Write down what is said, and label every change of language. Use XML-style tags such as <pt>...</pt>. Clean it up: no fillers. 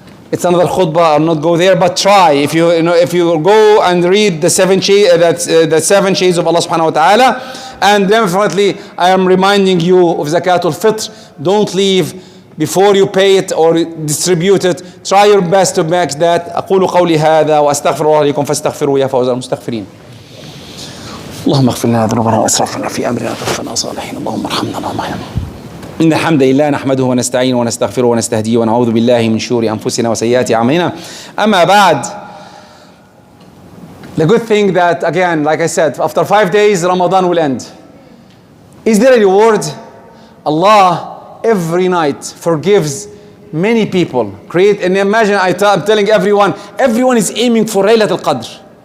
<en>It's another khutbah. I'll not go there, but try. If you go and read the 7 shades of Allah Subhanahu wa Taala, and definitely I am reminding you of Zakatul Fitr. Don't leave before you pay it or distribute it. Try your best to make that.</en> <ar>أقول قولي هذا وأستغفر الله لكم فاستغفروا يا فوز المستغفرين. اللهم اغفر لنا ذنوبنا واسرافنا في امرنا وتوفنا صالحين. اللهم ارحمنا اللهم ارحمنا. إن الحمد لله نحمده ونستعينه ونستغفره ونستهديه ونعوذ بالله من شرور أنفسنا وسيئات أعمالنا. أما بعد,</ar> <en>the good thing that, again, like I said, after 5 days Ramadan will end. Is there a reward? Allah every night forgives many people create, and imagine I'm telling everyone is aiming for Laylat al-Qadr.</en>